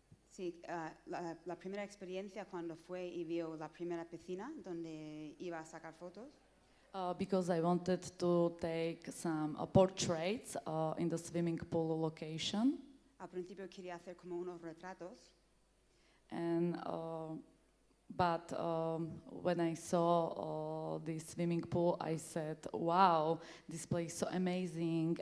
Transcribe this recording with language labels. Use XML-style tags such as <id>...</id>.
<es>Sí, la primera experiencia cuando fue y vio la primera piscina donde iba a sacar fotos.</es> <en>Because I wanted to take some portraits in the swimming pool location.</en> <es>Al principio quería hacer como unos retratos.</es> <en>And but when I saw the swimming pool, I said, "Wow, this place is so amazing!"</en>